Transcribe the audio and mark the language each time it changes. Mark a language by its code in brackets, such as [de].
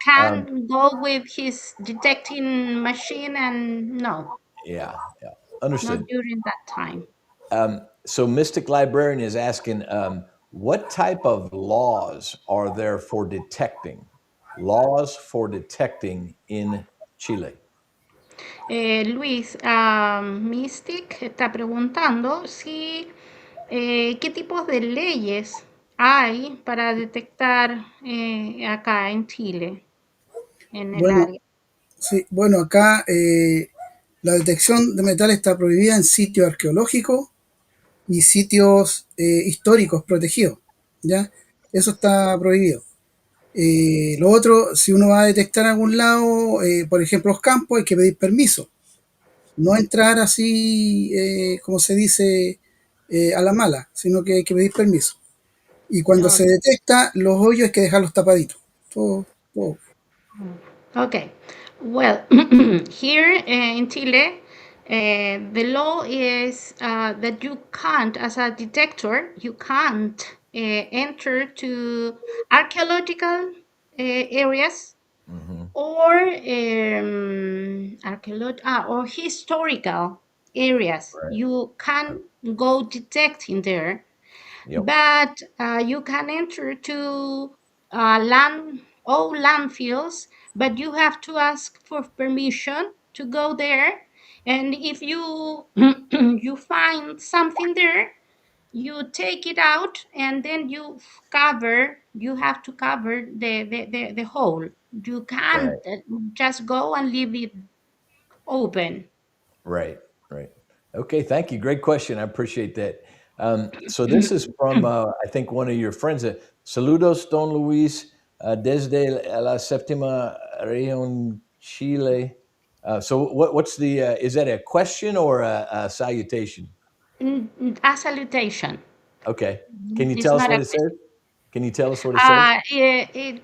[en] can't go with his detecting machine, and no, yeah, yeah. not Understood. during that time. So Mystic Librarian is asking, what type of laws are there for detecting? Laws for detecting in Chile. [es] Luis, Mystic está preguntando si qué tipos de leyes hay para detectar acá en Chile, en el Bueno, área. sí, bueno, acá la detección de metal está prohibida en sitios arqueológicos y sitios históricos protegidos, ¿ya? Eso está prohibido. Lo otro, si uno va a detectar a algún lado, por ejemplo, los campos, hay que pedir permiso. No entrar así, como se dice, a la mala, sino que hay que pedir permiso. Y cuando Oh, se detecta, los hoyos hay que dejarlos tapaditos. Todo, todo. [en] okay. Well, here in Chile, the law is that you can't, as a detector, you can't enter to archaeological areas Hmm. or or historical areas. Right. You can go detecting there, Yep. but you can enter to landfills, but you have to ask for permission to go there. And if you you find something there, you take it out, and then you have to cover the hole. You can't Right. just go and leave it open. Right. Right. Okay. Thank you. Great question. I appreciate that. So this is from I think one of your friends. [es] Saludos, Don Luis, desde la séptima región Chile. [en] So what's the is that a question or a salutation? A salutation. Okay. Can you It's tell us not what a it says? question. Can you tell us what it says?